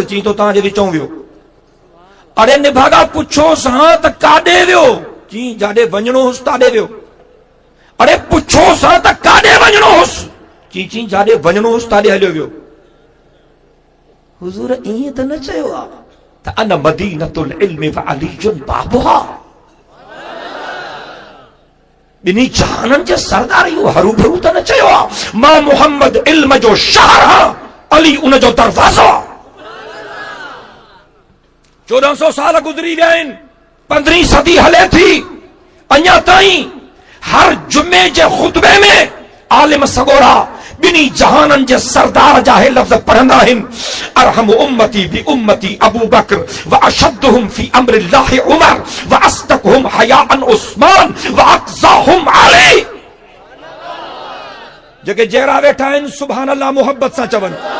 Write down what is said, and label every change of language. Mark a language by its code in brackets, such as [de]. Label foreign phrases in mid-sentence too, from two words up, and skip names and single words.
[sd] चई तो तव्हांजे विचों वियो। अड़े निभागा पुछोसि हा त काॾे वियो? जी जाॾे वञणो हुअसि ताॾे वियो। अड़े पुछोसि हा त काॾे वञणो हुअसि? जी जाॾे वञणो हुअसि ताॾे हलियो वियो। हुज़ूर ईअं त न चयो आहे त [ar] أنا مدينة العلم وعلي بابها? [sd] ॿिन्ही जहाननि जे सरदार इहो हरू भरू त न चयो आहे मां मुहम्मद इल्म जो शहर आहियां, अली उन जो दरवाज़ो आहे। 1400 साल गुज़री विया आहिनि, 15वीं सदी हले थी, अञा ताईं हर जुमे जे खुतबे में आलिम सगोरा ॿिन्ही जहाननि जे सरदार जा हे लफ़्ज़ पढ़ंदा आहिनि, [ar] أرحم أمتي بأمتي أبو بكر وأشدهم في أمر الله عمر وأصدقهم حياء عثمان وأقضاهم علي. [sd] जेके जहिड़ा वेठा आहिनि [ar] سبحان الله [sd] मोहब्बत सां चवनि।